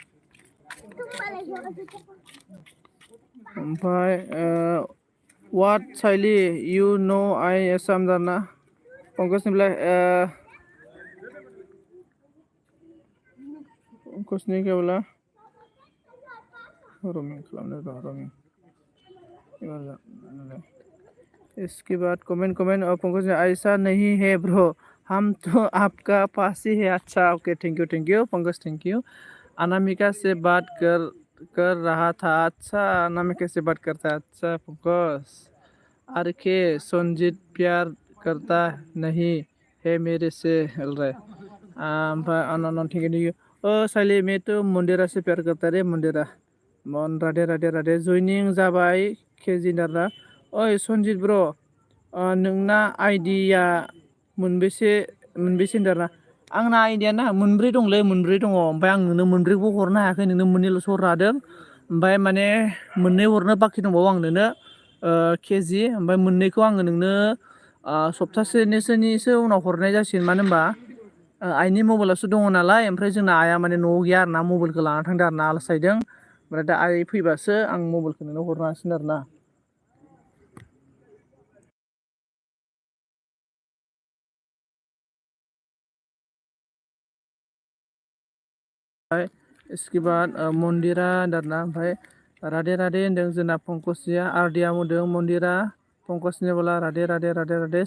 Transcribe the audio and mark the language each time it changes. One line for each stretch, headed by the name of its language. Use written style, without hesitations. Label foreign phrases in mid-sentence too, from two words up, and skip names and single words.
Bodo: ओमफ्राय वाट साइली
English: you know
Bodo: आइ एसाम दाना पंकजनिफ्राय पंकजनि केवला रमिं खालामनो
Hindi: रमिं इसके बाद कमेंट पंकज ऐसा नहीं है ब्रो हम तो आपका पास ही है अच्छा ओके
English: thank you
Hindi: पंकज
English: thank you
Hindi: अनामिका से बात कर रहा था अच्छा अनामिका से बात करता है अच्छा पंकज आरके संजीत प्यार करता नहीं है मेरे से बोल रहा है ओमफ्राय
English: thank you
Hindi: साइली मैं तो मन्दिरा से प्यार करता रे
Bodo: मन्दिरा राधे राधे राधे जयनिं जाबाय केजि दारा ओइ सन्जित ब्र' नोंना आइडिया मोनबेसे होनदों आरोना आंना आइडिया ना मोनब्रै दं ओमफ्राय आं नोंनो मोनब्रैखौबो हरनो हायाखै नोंनो मोननैल'सो हरनो हादों ओमफ्राय माने मोननै हरनो बाखि दंबावो आं नोंनो केजि ओमफ्राय मोननैखौ आङो नोंनो सप्तासेनिसो उनाव हरनाय जासिगोन मानो होनबा आइनि मबाइलावसो दङ नालाय ओमफ्राय जोंना आइया माने न'आव गैया आरोना मबाइलखौ लाना थांदों आरोना आलासिदों ओमफ्राय दा आइ फैबासो आं मबाइलखौ नोंनो हरनो हासिगोन आरोना
Hindi: इसके बाद
Bodo: मन्दिरा दारना ओमफ्राय राधे राधे होनदों जोंना पंकजिया आरडिया होनदों मन्दिरा पंकज
Hindi: ने बोला
Bodo: राधे राधे राधे राधे।